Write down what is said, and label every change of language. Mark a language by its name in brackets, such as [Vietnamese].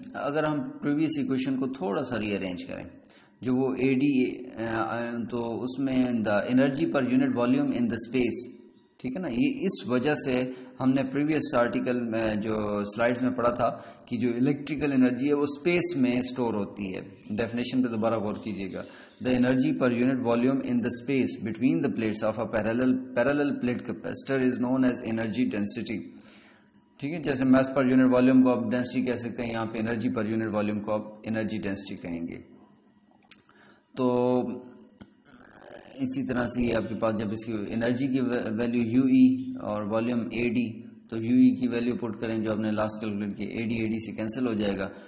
[Urdu] اگر ہم previous equation کو تھوڑا سا ری ارینج کریں جو وہ AD, تو اس میں [English] the energy per unit volume in the space, [Urdu] ٹھیک ہے نا. یہ اس وجہ سے ہم نے پریویس آرٹیکل میں جو سلائڈز میں پڑھا تھا کہ جو الیکٹریکل انرجی ہے وہ اسپیس میں سٹور ہوتی ہے. ڈیفینیشن پہ دوبارہ غور کیجیے گا. [English] The energy per unit volume in the space between the plates of a parallel plate capacitor is known as energy density. [Urdu] ٹھیک ہے, جیسے میس پر یونٹ والیوم کو آپ ڈینسٹی کہہ سکتے ہیں, یہاں پہ انرجی پر یونٹ والیوم کو آپ انرجی ڈینسٹی کہیں گے. تو اسی طرح سے یہ آپ کے پاس جب اس کی انرجی کی ویلیو UE اور والیوم AD, تو UE کی ویلیو پٹ کریں جو آپ نے لاسٹ کیلکولیٹ کی, AD سے کینسل ہو جائے گا.